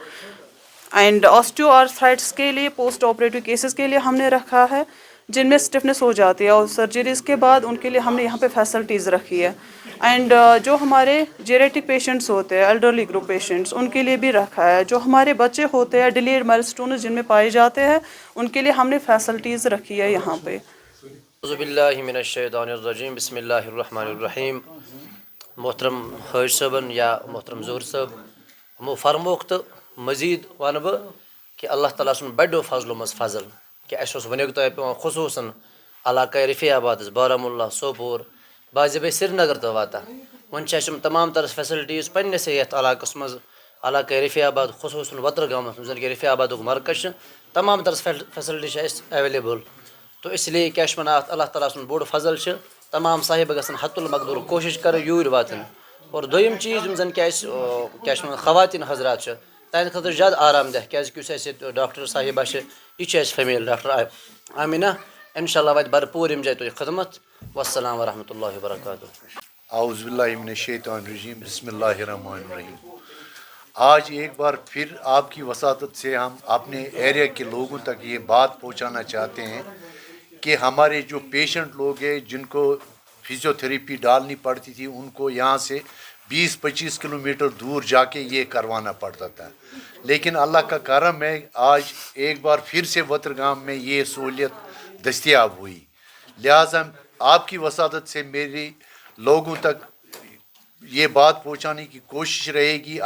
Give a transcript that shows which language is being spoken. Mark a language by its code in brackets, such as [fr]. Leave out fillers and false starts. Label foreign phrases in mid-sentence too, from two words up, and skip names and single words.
[en] and osteo arthritis [ur] کے لیے، [en] post operative cases [ur] کے لیے ہم نے رکھا ہے جن میں اسٹفنس ہو جاتی ہے اور سرجریز کے بعد ان کے لیے ہم نے یہاں پہ فیسلٹیز رکھی ہے. اینڈ جو ہمارے [en] geriatric patients [ur] ہوتے ہیں، [en] elderly group patients, [ur] ان کے لیے بھی رکھا ہے. جو ہمارے بچے ہوتے ہیں [en] delayed milestones [ur] جن میں پائے جاتے ہیں ان کے لیے ہم نے فیسلٹیز رکھی ہے یہاں پہ. [ar] اعوذ باللہ من الشیطان الرجیم بسم اللہ الرحمن الرحیم. [ks] محترم حٲج صٲبن یا محترم ظہوٗر صٲب یِمو فرموکھ تہٕ مزیٖد وَنہٕ بہٕ کہ اللہ تعالیٰ سُنٛد بڑیو فضلو منٛز فضل کہ اَسہِ اوس وٕنیُک تام پٮ۪وان خصوٗصاً علاقے رفیع آبادس، بارہمولہ، سوپور، باضٲبطہٕ سرینگر تہٕ واتان. وۄنۍ چھِ اَسہِ یِم تمام طرز فیسلٹیٖز پننِسٕے یتھ علاقس منٛز علاقے رفیع آباد خصوٗصاً وترگامس منٛز زن کہ رفیع آبادُک مرکز چھِ. تمام طرز فیسلٹی چھِ اَسہِ ایویلیبل. [ur] تو اس لیے [ks] کیٛاہ چھِ وَنان اَتھ اللہ تعالیٰ سُنٛد بوٚڑ فضل چھِ. تمام صاحب گژھن حت المقدوٗر کوٗشش کرٕنۍ یوٗرۍ واتٕنۍ. اور دوٚیِم چیٖز یِم زن کہ اَسہِ کیٛاہ چھِ وَنان خواتیٖن حضرات چھِ تہنٛدِ خٲطرٕ زیادٕ آرام دہ، کیٛازِکہِ یُس اَسہِ ییٚتہِ ڈاکٹر صاحبہ چھِ یہِ چھِ اَسہِ [en] female doctor [ks] آمینہ. انشاء اللہ واتہِ بھرپوٗر ییٚمہِ جایہِ تۄہہِ خدمت. [ar] والسلام ورحمۃ اللہ وبرکاتہ. اعوذ باللہ من الشیطان الرجیم بسم اللہ الرحمن الرحیم. [ur] آج ایک بار پھر آپ کی وساطت سے ہم اپنے ایریا کے لوگوں تک یہ بات پہنچانا چاہتے ہیں کہ ہمارے جو پیشنٹ لوگ ہیں جن کو فزیوتھراپی ڈالنی پڑتی تھی ان کو یہاں سے 20-25 کلومیٹر دور جا کے یہ کروانا پڑتا تھا، لیکن اللہ کا کرم ہے آج ایک بار پھر سے وترگام میں یہ سہولیت دستیاب ہوئی، لہٰذا آپ کی وساطت سے میری لوگوں تک یہ بات پہنچانے کی کوشش رہے گی۔